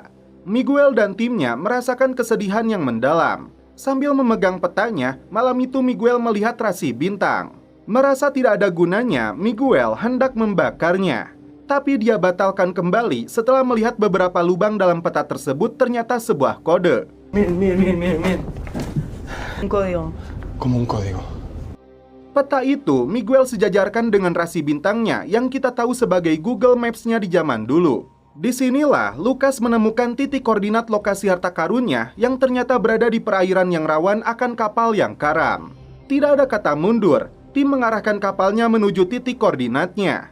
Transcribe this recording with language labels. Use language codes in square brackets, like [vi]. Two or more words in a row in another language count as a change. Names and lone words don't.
[id] Miguel dan timnya merasakan kesedihan yang mendalam. Sambil memegang petanya, malam itu Miguel melihat rasi bintang. Merasa tidak ada gunanya, Miguel hendak membakarnya. Tapi dia batalkan kembali setelah melihat beberapa lubang dalam peta tersebut ternyata sebuah kode. [es] Miren. Un código. Como un código. [id] Peta itu Miguel sejajarkan dengan rasi bintangnya yang kita tahu sebagai Google Maps-nya di zaman dulu. Disinilah Lucas menemukan titik koordinat lokasi harta karunnya yang ternyata berada di perairan yang rawan akan kapal yang karam. Tidak ada kata mundur, tim mengarahkan kapalnya menuju titik koordinatnya.